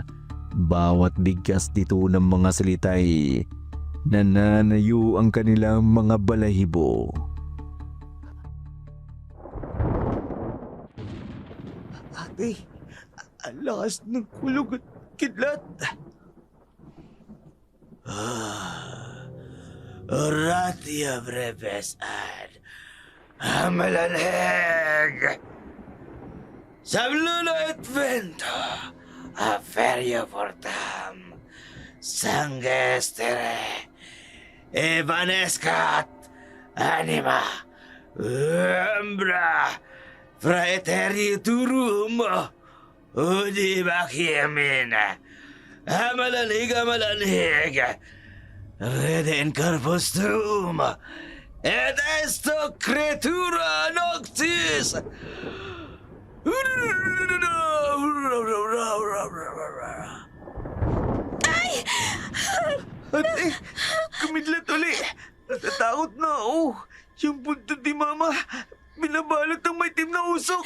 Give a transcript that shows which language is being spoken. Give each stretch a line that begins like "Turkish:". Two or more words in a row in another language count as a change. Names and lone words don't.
Filipino: Bawat bigkas dito ng mga salitay nananayo ang kanilang mga balahibo. Ate, ang lakas ng kulog at kidlat.
Latin: Oratia breves ad amalanheg. Sabluna et vento, aferio portam, sangue estere, evanescat anima, umbra, fraeteri turum, udi bachiamin, amalanheg, rede in corpus tuum, et esto creatura noctis.
Filipino: Ate, kumidlat uli. Natatakot na ako. Yung puntod ni Mama, binabalot ng maitim na usok.